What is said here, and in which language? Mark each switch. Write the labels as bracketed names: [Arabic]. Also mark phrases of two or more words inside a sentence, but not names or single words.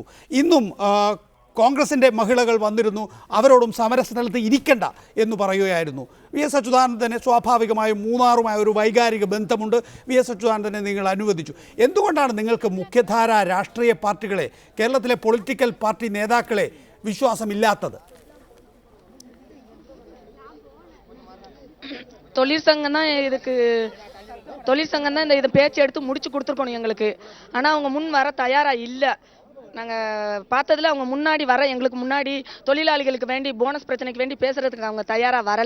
[Malayalam] ഇന്നും കോൺഗ്രസിൻ്റെ മഹിളകൾ വന്നിരുന്നു, അവരോടും സമരസ്ഥലത്ത് ഇരിക്കണ്ട എന്ന് പറയുകയായിരുന്നു. VS അച്യുതാനന്ദന് സ്വാഭാവികമായും മൂന്നാറുമായ ഒരു വൈകാരിക ബന്ധമുണ്ട്. VS അച്യുതാനന്ദനെ നിങ്ങൾ അനുവദിച്ചു. എന്തുകൊണ്ടാണ് നിങ്ങൾക്ക് മുഖ്യധാര രാഷ്ട്രീയ പാർട്ടികളെ, കേരളത്തിലെ [English] political party [Malayalam] നേതാക്കളെ വിശ്വാസമില്ലാത്തത്? [Tamil] தொழிற்சங்கம் தான் இதுக்கு தொழிற்சங்கம் தான் இந்த பேச்சு எடுத்து முடிச்சு கொடுத்துருக்கணும் எங்களுக்கு. ஆனால் அவங்க முன் வர தயாராக இல்லை. நாங்கள் பார்த்ததில் அவங்க முன்னாடி வர எங்களுக்கு முன்னாடி தொழிலாளிகளுக்கு வேண்டி போனஸ் பிரச்சனைக்கு வேண்டி பேசுகிறதுக்கு அவங்க தயாராக வரலை.